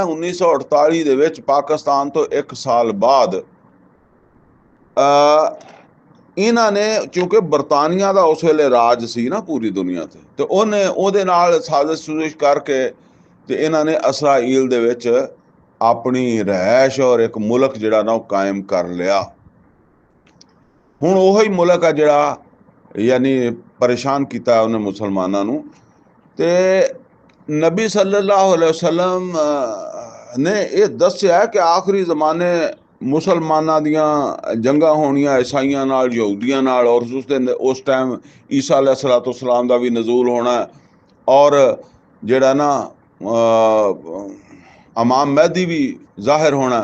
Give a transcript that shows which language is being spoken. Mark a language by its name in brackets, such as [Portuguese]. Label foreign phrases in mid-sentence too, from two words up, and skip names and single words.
[Punjabi] 1948 ਦੇ ਵਿੱਚ ਪਾਕਿਸਤਾਨ ਤੋਂ 1 ਸਾਲ ਬਾਅਦ ਇਹਨਾਂ ਨੇ, ਕਿਉਂਕਿ ਬਰਤਾਨੀਆ ਦਾ ਉਸ ਵੇਲੇ ਰਾਜ ਸੀ ਨਾ ਪੂਰੀ ਦੁਨੀਆ ਤੇ ਉਹਦੇ ਨਾਲ ਸਾਜ਼ਿਸ਼ ਸੁਜ਼ਿਸ਼ ਕਰਕੇ ਤੇ ਇਹਨਾਂ ਨੇ ਇਸਰਾਈਲ ਦੇ ਵਿੱਚ ਆਪਣੀ ਰਿਹਾਇਸ਼ ਔਰ ਇੱਕ ਮੁਲਕ ਜਿਹੜਾ ਨਾ ਉਹ ਕਾਇਮ ਕਰ ਲਿਆ। ਹੁਣ ਉਹੀ ਮੁਲਕ ਆ ਜਿਹੜਾ ਯਾਨੀ ਪਰੇਸ਼ਾਨ ਕੀਤਾ ਉਹਨੇ ਮੁਸਲਮਾਨਾਂ ਨੂੰ। ਤੇ ਨਬੀ [Arabic] صلى الله عليه وسلم [Punjabi] ਨੇ ਇਹ ਦੱਸਿਆ ਕਿ ਆਖਰੀ ਜ਼ਮਾਨੇ ਮੁਸਲਮਾਨਾਂ ਦੀਆਂ ਜੰਗਾਂ ਹੋਣੀਆਂ ਈਸਾਈਆਂ ਨਾਲ, ਯਹੂਦੀਆਂ ਨਾਲ, ਔਰ ਉਸ ਟਾਈਮ ਈਸਾ अलैहिस्सलाम ਦਾ ਵੀ ਨਜ਼ੂਲ ਹੋਣਾ, ਔਰ ਜਿਹੜਾ ਨਾ ਇਮਾਮ ਮਹਿਦੀ ਵੀ ਜ਼ਾਹਿਰ ਹੋਣਾ।